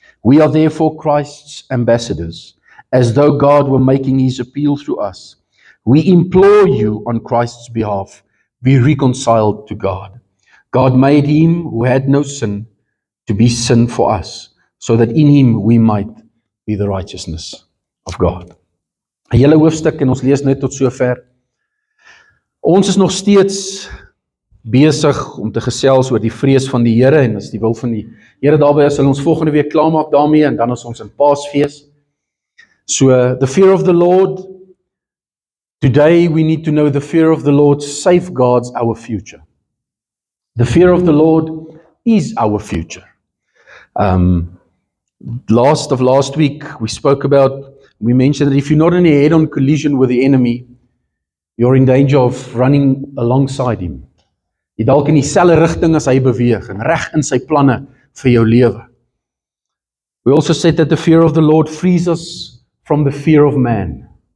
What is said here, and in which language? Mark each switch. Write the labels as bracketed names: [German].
[English] We are therefore Christ's ambassadors, as though God were making His appeal through us. We implore you on Christ's behalf, be reconciled to God. God made Him who had no sin to be sin for us, so that in Him we might be the righteousness of God. [Afrikaans] 'n Hele hoofstuk en ons lees net tot sover. Ons is nog steeds besig om te gesels oor die vrees van die Here, en as die wil van die Here daarby is, sal ons volgende week klaarmaak daarmee, en dan is ons in Paasfees. [English] So, the fear of the Lord, today we need to know the fear of the Lord safeguards our future. The fear of the Lord is our future. Last week, we mentioned that if you're not in a head-on collision with the enemy, you're in danger of running alongside him. [Afrikaans] Jy dalk in dieselfde rigting as hy beweeg, en reg in sy planne vir jou lewe. [English] We also said that the fear of the Lord frees us from the fear of man.